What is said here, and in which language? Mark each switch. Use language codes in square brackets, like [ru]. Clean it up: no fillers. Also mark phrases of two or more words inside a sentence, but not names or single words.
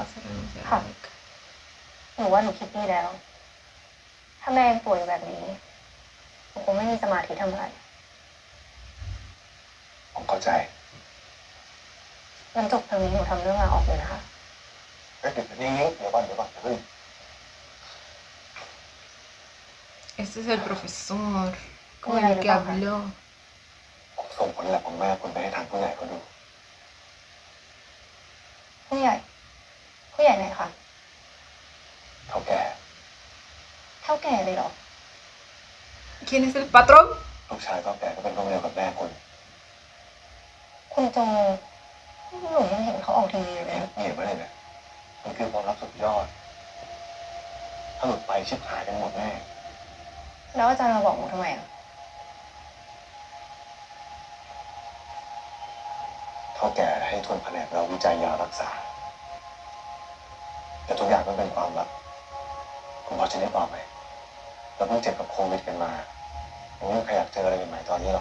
[th] ค่ะ หนูว่าหนูคิดดีแล้ว ถ้าแม่ยังป่วยแบบนี้หนูคงไม่มีสมาธิทำอะไร ผมเข้าใจ งั้นจบเทอมนี้หนูทำเรื่องลาออกเลยนะคะ เฮ้ยเดี๋ยวก่อนอย่าเพิ่ง [es] Este es el profesor con Mira, el que el pájaro. habló. [th] ผมส่งผลแลบของแม่คุณไปให้ทางผู้ใหญ่เขาดู ผู้ใหญ่ ผู้ใหญ่ไหนคะ เท่าแก่ เท่าแก่เลยเหรอ [es] ¿Quién es el patrón? [th] ลูกชายเท่าแก่ก็เป็นโรคเดียวกับแม่คุณ คุณโจหนูยังเห็นเขาออกทีวีอยู่เลย เงียบไว้เลยนะมันคือความลับสุดยอด ถ้าหลุดไปชิบหายกันหมดแน่ แล้วอาจารย์มาบอกหนูทำไมอ่ะ เท่าแก่ให้ทุนแผนกเราวิจัยยารักษา แต่ทุกอย่างก็เป็นความลับคุณพอจะได้บอกไหมเราเพิ่งเจ็บกับโควิดกันมาผมไม่มีใครอยากเจออะไรใหม่ๆตอนนี้หรอก